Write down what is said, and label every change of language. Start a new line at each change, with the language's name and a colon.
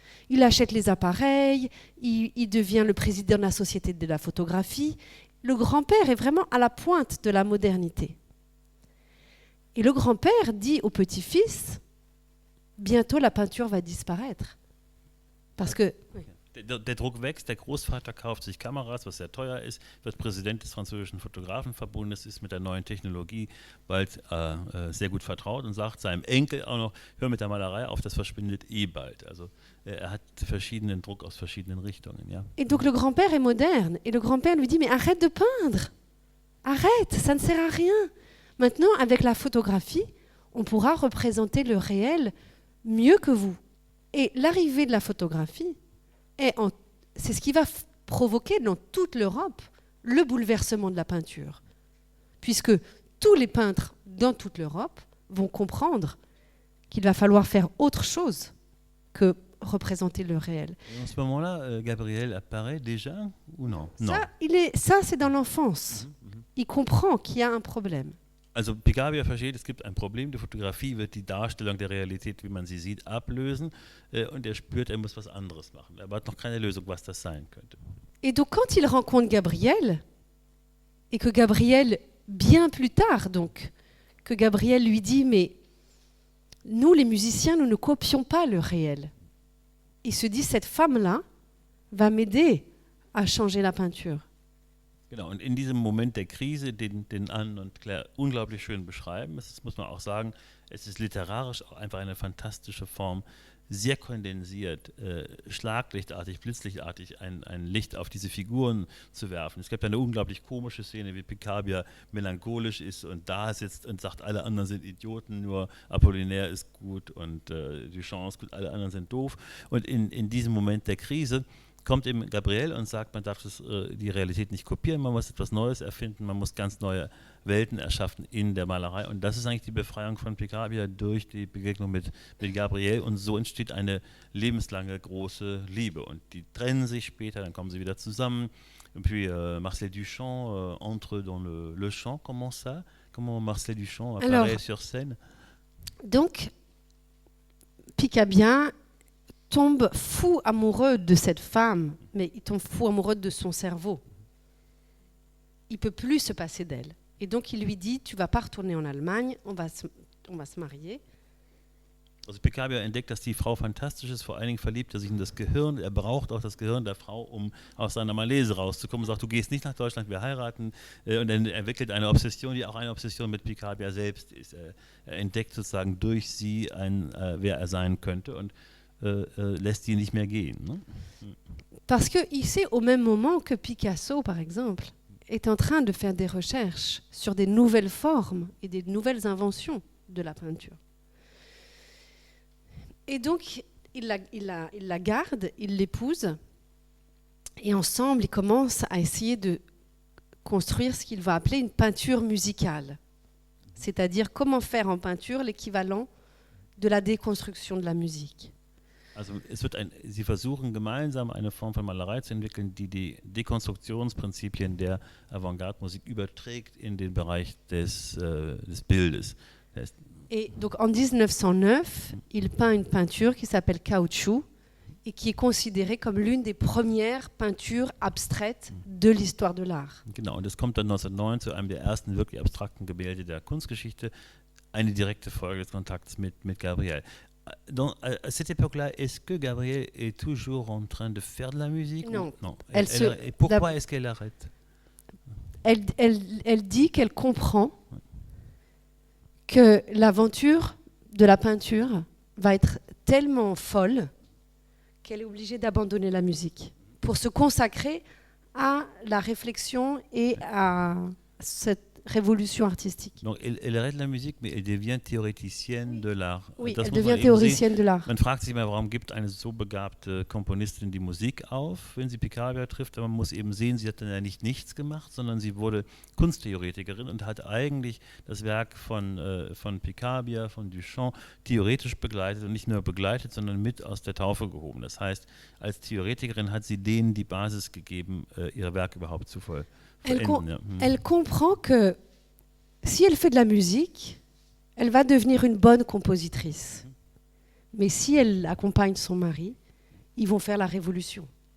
French: Il achète les appareils, il devient le président de la Société de la photographie. Le grand-père est vraiment à la pointe de la modernité. Et le grand-père dit au petit-fils, bientôt la peinture va disparaître. Parce que...
German: Der Druck wächst, der Großvater kauft sich Kameras, was sehr teuer ist, wird Präsident des französischen Fotografenverbundes, ist mit der neuen Technologie bald sehr gut vertraut und sagt seinem Enkel auch noch, hör mit der Malerei auf, das verschwindet bald. Also er hat verschiedenen Druck aus verschiedenen Richtungen. Ja.
French: Et donc le grand-père est moderne. Et le grand-père lui dit, mais arrête de peindre. Arrête, ça ne sert à rien. Maintenant, avec la photographie, on pourra représenter le réel mieux que vous. Et l'arrivée de la photographie, c'est ce qui va provoquer dans toute l'Europe le bouleversement de la peinture. Puisque tous les peintres dans toute l'Europe vont comprendre qu'il va falloir faire autre chose que représenter le réel. Et en ce moment-là, Gabriel apparaît déjà ou non? Ça, c'est dans l'enfance. Il comprend qu'il y a un problème.
German: Also Picabia versteht, es gibt ein Problem, die Fotografie wird die Darstellung der Realität, wie man sie sieht, ablösen und er spürt, er muss was anderes machen. Er hat noch keine Lösung, was das sein könnte.
French: Et donc quand il rencontre Gabriel, et que Gabriel, bien plus tard donc, que Gabriel lui dit, mais nous les musiciens, nous ne copions pas le réel. Il se dit, cette femme-là va m'aider à changer la peinture.
German: Genau, und in diesem Moment der Krise, den Anne und Claire unglaublich schön beschreiben, das muss man auch sagen, es ist literarisch auch einfach eine fantastische Form, sehr kondensiert, schlaglichtartig, blitzlichtartig ein Licht auf diese Figuren zu werfen. Es gibt eine unglaublich komische Szene, wie Picabia melancholisch ist und da sitzt und sagt, alle anderen sind Idioten, nur Apollinaire ist gut und Duchamp ist gut, alle anderen sind doof. Und in diesem Moment der Krise kommt eben Gabriel und sagt, man darf die Realität nicht kopieren, man muss etwas Neues erfinden, man muss ganz neue Welten erschaffen in der Malerei. Und das ist eigentlich die Befreiung von Picabia durch die Begegnung mit Gabriel. Und so entsteht eine lebenslange große Liebe. Und die trennen sich später, dann kommen sie wieder zusammen. Und
French: puis Marcel Duchamp entre dans le chant. Comment Marcel Duchamp apparaît sur scène? Donc, Picabia tombe fou amoureux de cette femme, mais il tombe fou amoureux de son cerveau. Il ne peut plus se passer d'elle. Et donc il lui dit, tu ne vas pas retourner en Allemagne, on va se marier. Also Picabia entdeckt, dass die Frau fantastisch ist, vor allen Dingen verliebt er sich in das Gehirn, er braucht auch das Gehirn der Frau, um aus seiner Malaise rauszukommen und sagt, du gehst nicht nach Deutschland, wir heiraten, und er entwickelt eine Obsession, die auch eine Obsession mit Picabia selbst ist. Er entdeckt sozusagen durch sie, wer er sein könnte und lässt sie nicht mehr gehen. Ne? Parce qu'il sait au même moment que Picasso, par exemple, est en train de faire des recherches sur des nouvelles formes et des nouvelles inventions de la peinture. Et donc, il la garde, il l'épouse, et ensemble, ils commencent à essayer de construire ce qu'il va appeler une peinture musicale. C'est-à-dire comment faire en peinture l'équivalent de la déconstruction de la musique.
German: Also sie versuchen gemeinsam eine Form von Malerei zu entwickeln, die die Dekonstruktionsprinzipien der Avantgarde-Musik überträgt in den Bereich des Bildes.
French: Et donc en 1909, il peint une peinture qui s'appelle Caoutchouc et qui est considérée comme l'une des premières peintures abstraites de l'histoire de l'art.
German: Genau, und es kommt dann 1909 zu einem der ersten wirklich abstrakten Gemälde der Kunstgeschichte, eine direkte Folge des Kontakts mit Gabriel.
French: Donc, à cette époque-là, est-ce que Gabriel est toujours en train de faire de la musique? Non. Et pourquoi est-ce qu'elle arrête? Elle dit qu'elle comprend que l'aventure de la peinture va être tellement folle qu'elle est obligée d'abandonner la musique pour se consacrer à la réflexion et à cette révolution artistique. Donc elle arrête la musique, mais elle devient théoreticienne de l'art. Oui, elle devient théoricienne de l'art.
German: Man fragt sich mal, warum gibt eine so begabte Komponistin die Musik auf, wenn sie Picabia trifft, aber man muss eben sehen, sie hat dann ja nicht nichts gemacht, sondern sie wurde Kunsttheoretikerin und hat eigentlich das Werk von Picabia, von Duchamp theoretisch begleitet und nicht nur begleitet, sondern mit aus der Taufe gehoben. Das heißt, als Theoretikerin hat sie denen die Basis gegeben, ihre Werke überhaupt zu vollenden.
French: Elle comprend que si elle fait de la musique, elle va devenir une bonne compositrice. Mais si elle accompagne son mari, ils vont faire la révolution.